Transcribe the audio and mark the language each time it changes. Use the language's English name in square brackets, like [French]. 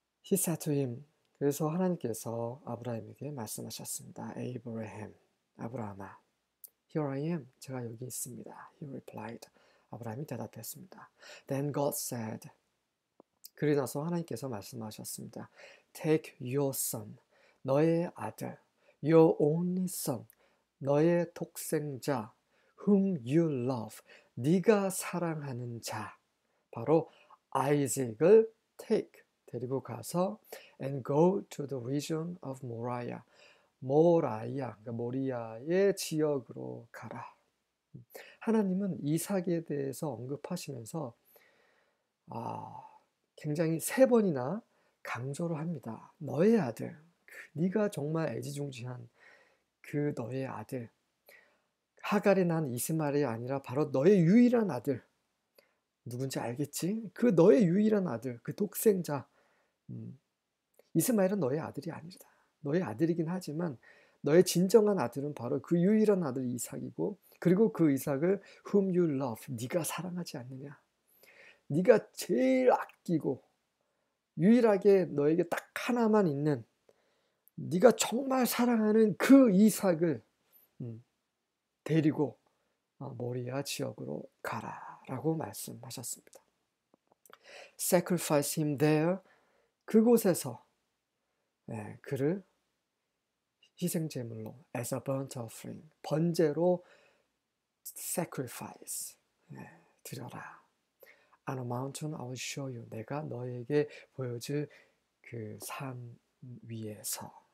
[English] He said to him, [Korean] 그래서 하나님께서 아브라함에게 말씀하셨습니다. Abraham, 아브라함아, [English] Here I am, [Korean] 제가 여기 있습니다. [English] He replied, [Korean] 아브라함이 대답했습니다. [English] Then God said, [Korean] 그리고 나서 하나님께서 말씀하셨습니다. [English] Take your son, [Korean] 너의 아들, [English] your only son, [Korean] 너의 독생자, [English] whom you love, [Korean] 네가 사랑하는 자, 바로 아이작을 take, 데리고 가서 [English] and go to the region of Moriah, [Korean] 그러니까 모리아의 지역으로 가라. 하나님은 이삭에 대해서 언급하시면서 굉장히 3번이나 강조를 합니다. 너의 아들, 네가 정말 애지중지한 그 너의 아들, 하갈이 난 이스마엘이 아니라 바로 너의 유일한 아들, 누군지 알겠지? 그 너의 유일한 아들, 그 독생자. 이스마엘은 너의 아들이 아니다. 너의 아들이긴 하지만 너의 진정한 아들은 바로 그 유일한 아들 이삭이고, 그리고 그 이삭을 [English] whom you love, [Korean] 네가 사랑하지 않느냐. 네가 제일 아끼고 유일하게 너에게 딱 하나만 있는, 네가 정말 사랑하는 그 이삭을 데리고 모리아 지역으로 가라라고 말씀하셨습니다. [English] Sacrifice him there, [Korean] 그곳에서 그를 희생제물로 [English] as a burnt offering, [Korean] 번제로 [English] sacrifice, [Korean] 드려라. [English] On a mountain I will show you, [Korean] 내가 너에게 보여줄 그 산 위에서.